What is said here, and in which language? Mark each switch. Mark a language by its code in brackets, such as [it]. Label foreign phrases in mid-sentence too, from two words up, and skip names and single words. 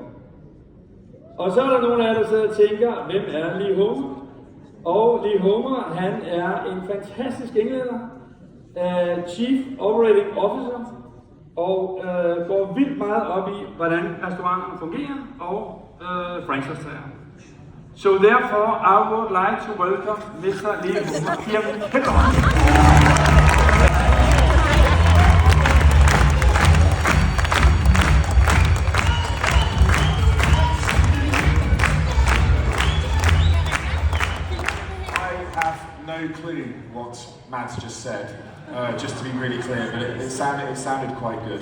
[da] Og så er der nogle af jer, der sidder og tænker, hvem er Lee Homer? Og Lee Homer, han er en fantastisk englænder, [en] Chief Operating Officer, [da] og går vildt meget op i, hvordan restauranten fungerer og franchisetager. [en] So therefore, I would like to welcome Mr. Lee Homer here. No clue what Mads just said, just to be really clear, but it sounded quite good.